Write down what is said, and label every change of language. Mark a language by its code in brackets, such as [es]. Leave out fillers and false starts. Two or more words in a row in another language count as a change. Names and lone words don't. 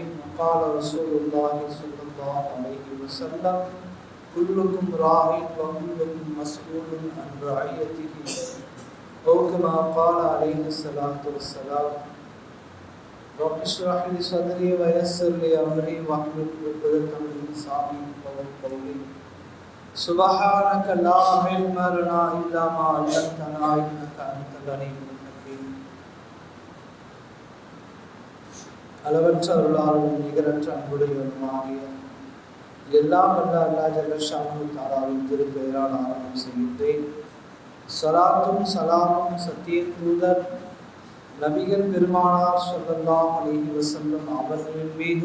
[ar] وقال رسول الله صلى الله عليه وسلم: كلكم راع وكلكم مسؤول عن رعيته، أو كما قال عليه الصلاة والسلام. رب اشرح لي صدري ويسر لي أمري واحلل عقدة من لساني يفقهوا قولي. سبحانك لا علم لنا إلا ما علمتنا إنك أنت العليم الحكيم. [ta] அளவற்ற அருளாளரும் நிகரற்ற அன்புடையவருமாகிய எல்லாம் வல்ல அல்லாஹ் [ar] جل شأنه [ta] தஆலாவின் திருப்பெயரால் ஆரம்பம் செய்கின்றேன். ஸலாத்தும் ஸலாமும் சத்திய தூதர் நபிகள் பெருமானார் [ar] صلى الله عليه وسلم [ta] அவர்களின் மீதும்